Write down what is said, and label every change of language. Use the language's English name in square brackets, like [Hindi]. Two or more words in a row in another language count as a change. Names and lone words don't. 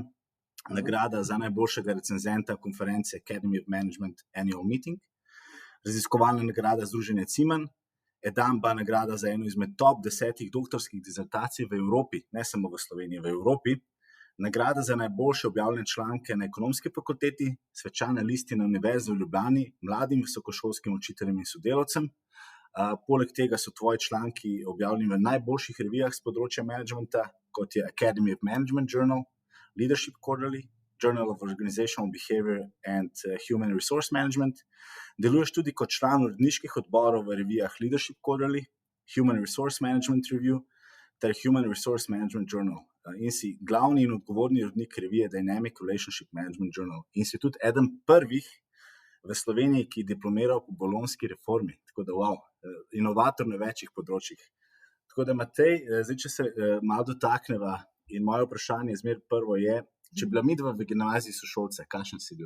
[Slovenian] Nagrada za najboljšega recenzenta konference Academy of Management Annual Meeting, raziskovalna nagrada Združenja Cimen, Edamba nagrada za eno izmed top 10 doktorskih disertacij v Evropi, ne samo v Sloveniji, v Evropi, nagrada za najboljše objavljene članke na Ekonomski fakulteti, svečana listina Univerze v Ljubljani mladim visokošolskim učiteljem in sodelavcem. Poleg tega so tvoji članki objavljeni v najboljših revijah z področja managementa, kot je Academy of Management Journal, Leadership Quarterly, Journal of Organizational Behavior and Human Resource Management. Deluješ tudi kot član uredniških odborov v revijah Leadership Quarterly, Human Resource Management Review ter Human Resource Management Journal. In si glavni in odgovorni urednik revije Dynamic Relationship Management Journal. In si tudi eden prvih v Sloveniji, ki je diplomiral po bolonjski reformi. Tako da, inovator na večjih področjih. Tako da, Matej, zdaj, če se malo dotakneva, in moje vprašanje zmer prvo je, če bila midva v gimnaziji sošolce, kakšen si bil?